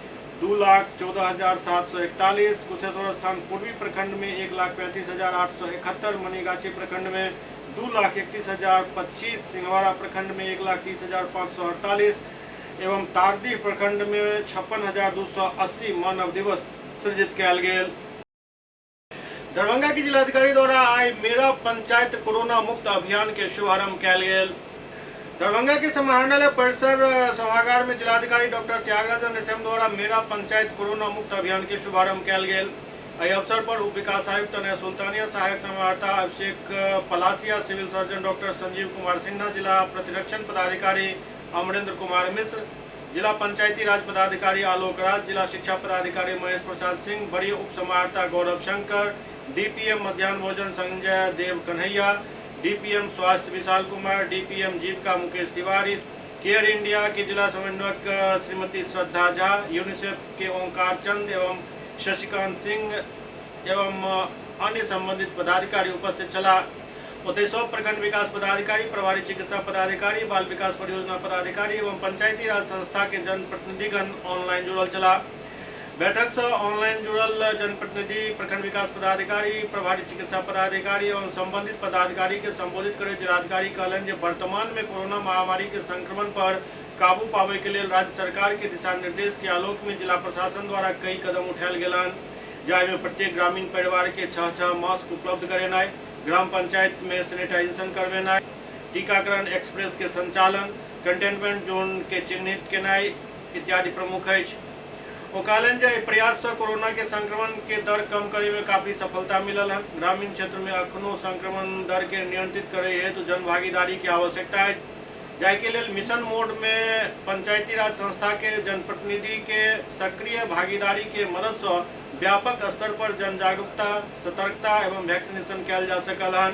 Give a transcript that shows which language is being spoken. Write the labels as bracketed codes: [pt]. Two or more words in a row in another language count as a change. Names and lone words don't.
[mai] 2,14,741, कुशेश्वर स्थान पूर्वी प्रखंड में 1,35,871, मनीगाछी प्रखंड में 2,31,025, सिंहवाड़ा प्रखंड में 1,30,548 एवं तारदी प्रखंड में 56,280 मानव दिवस सृजित कयल गेल। दरभंगा की जिलाधिकारी द्वारा आज मेरा पंचायत कोरोना मुक्त अभियान के शुभारंभ कयल गेल। दरभंगा के समाहरणालय परिसर सभागार में जिलाधिकारी डॉक्टर त्यागराजन एसएम द्वारा मेरा पंचायत कोरोना मुक्त अभियान के शुभारंभ कयल गेल। एहि अवसर पर उप विकास आयुक्त तनय सुल्तानिया, सहायक समाहर्ता अभिषेक पलासिया, सिविल सर्जन डॉक्टर संजीव कुमार सिन्हा, जिला प्रतिरक्षण पदाधिकारी अमरेंद्र कुमार मिश्र, जिला पंचायती राज पदाधिकारी आलोक राज, जिला शिक्षा पदाधिकारी महेश प्रसाद सिंह, बड़ी उप समाहर्ता गौरव शंकर, डीपीएम मध्याह्न भोजन संजय देव कन्हैया, डीपीएम स्वास्थ्य विशाल कुमार, डीपीएम जीविका मुकेश तिवारी, केयर इंडिया की जिला समन्वयक श्रीमती श्रद्धा झा, यूनिसेफ के ओंकार चंद एवं शशिकांत सिंह एवं अन्य संबंधित पदाधिकारी उपस्थित छला। ओतहि सब प्रखंड विकास पदाधिकारी, प्रभारी चिकित्सा पदाधिकारी, बाल विकास परियोजना पदाधिकारी एवं पंचायती राज संस्था के जनप्रतिनिधिगण ऑनलाइन जुड़ल छला। बैठक से ऑनलाइन जुड़ल जनप्रतिनिधि, प्रखंड विकास पदाधिकारी, प्रभारी चिकित्सा पदाधिकारी एवं संबंधित पदाधिकारी के संबोधित करे जिलाधिकारी कहलन जे वर्तमान में कोरोना महामारी के संक्रमण पर काबू पावे के लिए राज्य सरकार के दिशा निर्देश के आलोक में जिला प्रशासन द्वारा कई कदम उठायल गेल, जाहि में प्रत्येक ग्रामीण परिवार के 6 मास्क उपलब्ध करेनाई, ग्राम पंचायत में सैनिटाइजेशन करवेनाई, टीकाकरण एक्सप्रेस के संचालन, कंटेनमेंट जोन के चिन्हित केनाई इत्यादि प्रमुख है। वो कहलन जे प्रयास से कोरोना के संक्रमण के दर कम करे में काफी सफलता मिलल है। ग्रामीण क्षेत्र में अखनो संक्रमण दर के नियंत्रित करे हेतु जन भागीदारी की आवश्यकता है। जाय के लिए मिशन मोड में पंचायती राज संस्था के जनप्रतिनिधि के सक्रिय भागीदारी के मदद से व्यापक स्तर पर जन जागरूकता, सतर्कता एवं वैक्सीनेशन किया जा सकल है।